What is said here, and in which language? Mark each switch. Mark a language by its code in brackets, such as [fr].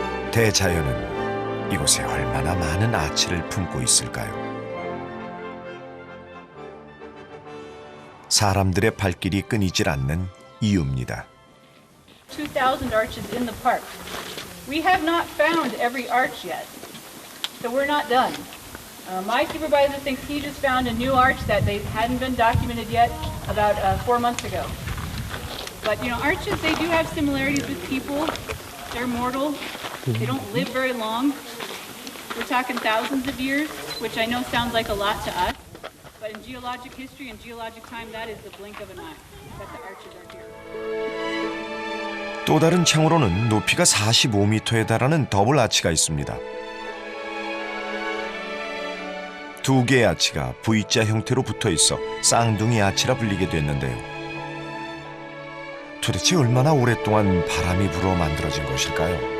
[ko] 대자연은 이곳에 얼마나 많은 아치를 품고 있을까요? 사람들의 발길이 끊이질 않는 이유입니다. [en] 2,000 arches in the park. We have not found every arch yet, so we're not done. My supervisor thinks he just found a new arch that they hadn't been documented yet about 4 months ago. But you know, arches, they do have similarities with people. They're mortal. They don't live very long. We're talking thousands of years, which I know sounds like a lot to us. But in geologic history and geologic time, that is the blink of an eye that the arches are here. [ko] 또 다른 창으로는 높이가 45m에 달하는 더블 아치가 있습니다. 두 개의 아치가 V자 형태로 붙어 있어 쌍둥이 아치라 불리게 됐는데요. 도대체 얼마나 오랫동안 바람이 불어 만들어진 것일까요?